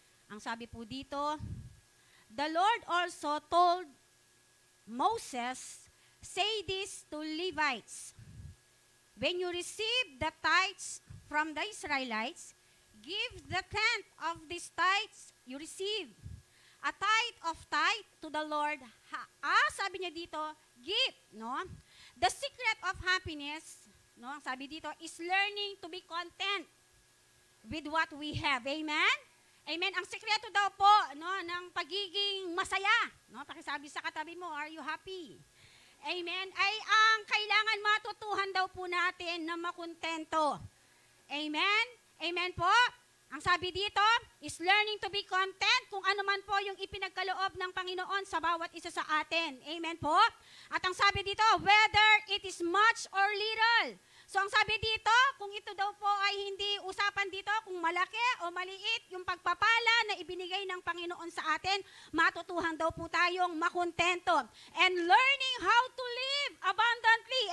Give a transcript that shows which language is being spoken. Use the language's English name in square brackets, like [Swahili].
[Filipino] Ang sabi po dito, [English] the Lord also told Moses, say this to Levites, when you receive the tithes from the Israelites, give the tenth of these tithes you receive. A tithe to the Lord. [Filipino] Sabi niya dito, [English] give, no? The secret of happiness, no? [Filipino] Sabi dito, [English] is learning to be content with what we have. Amen? Amen. [Filipino] Ang sikreto daw po, no, ng pagiging masaya, no? Pakisabi sa katabi mo, [English] are you happy? [Filipino] Amen. Ay ang kailangan matutuhan daw po natin na makontento. Amen? Amen po? Ang sabi dito [English] is learning to be content [Filipino] kung ano man po yung ipinagkaloob ng Panginoon sa bawat isa sa atin. Amen po? At ang sabi dito, [English] whether it is much or little. [Filipino] So ang sabi dito, kung ito daw po ay hindi usapan dito, kung malaki o maliit, yung pagpapala na ibinigay ng Panginoon sa atin, matutuhan daw po tayong makontento. [English] And learning how to live abundantly.